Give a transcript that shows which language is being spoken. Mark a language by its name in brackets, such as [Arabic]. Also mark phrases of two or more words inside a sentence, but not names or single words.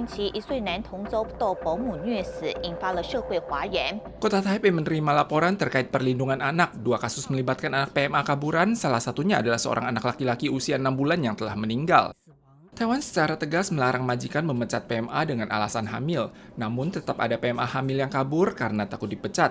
[Chinese] 期1岁男童遭到保姆虐死，引发了社会哗然。 [Indonesian] Kota Taipei menerima laporan terkait perlindungan anak. 2 kasus melibatkan anak PMA kaburan, salah satunya adalah seorang anak laki-laki usia 6 bulan yang telah meninggal. Taiwan secara tegas melarang majikan memecat PMA dengan alasan hamil, namun tetap ada PMA hamil yang kabur karena takut dipecat.